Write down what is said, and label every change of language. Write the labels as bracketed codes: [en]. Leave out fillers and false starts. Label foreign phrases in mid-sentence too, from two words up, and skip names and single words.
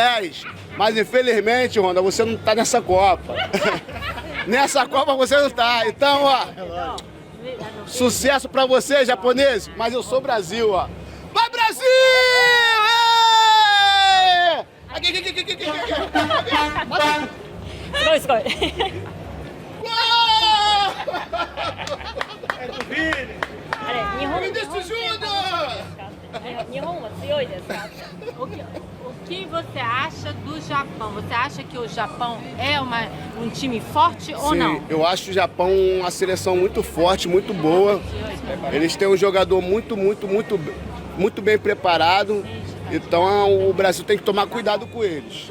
[pt] Mas infelizmente, Honda, você não tá nessa Copa. Nessa Copa você não tá. Então, ó, sucesso pra vocês, japoneses. Mas eu sou Brasil, ó. Vai, Brasil! Ê! Aqui. [ja] すごいすごい。 あれ日本 Vinícius Júnior! 日本は強いですか？ [pt] O que você acha do Japão? Você acha que o Japão é um time forte ou Sim, não? eu acho o Japão uma seleção muito forte, muito boa. Eles têm um jogador muito bem preparado. Então o Brasil tem que tomar cuidado com eles.